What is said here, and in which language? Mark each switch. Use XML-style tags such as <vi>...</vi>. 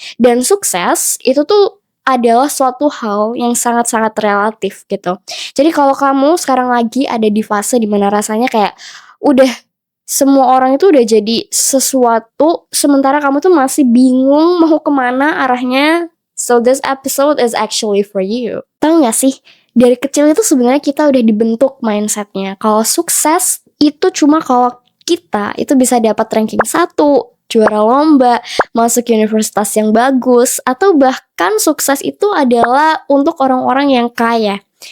<id>Dan sukses itu tuh adalah suatu hal yang sangat-sangat relatif gitu. Jadi kalau kamu sekarang lagi ada di fase dimana rasanya kayak udah semua orang itu udah jadi sesuatu sementara kamu tuh masih bingung mau kemana arahnya.</id> <en>So this episode is actually for you.</en> <id>Tahu gak sih, dari kecil itu sebenarnya kita udah dibentuk mindsetnya kalau sukses itu cuma kalau kita itu bisa dapat ranking 1, juara lomba, masuk universitas yang bagus, atau bahkan sukses itu adalah untuk orang-orang yang kaya.</id>